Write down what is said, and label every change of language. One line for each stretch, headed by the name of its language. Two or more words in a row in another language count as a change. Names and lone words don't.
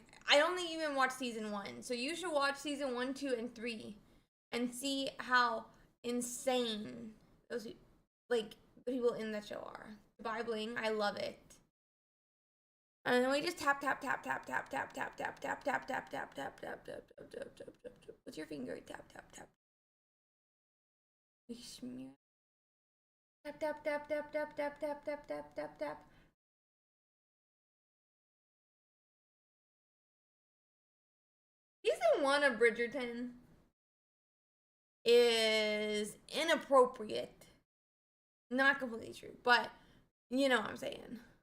English: I only even watched season 1, so you should watch season 1, 2, and 3, and see how insane those like the people in that show are. Dubai Bling, I love it. And then we just tap tap tap tap tap tap tap tap tap tap tap tap tap tap tap tap tap tap tap. What's your finger? Tap tap tap. We smear. Tap tap tap tap tap tap tap tap tap tap tap. Season 1 of Bridgerton is inappropriate. Not completely true, but you know what I'm saying.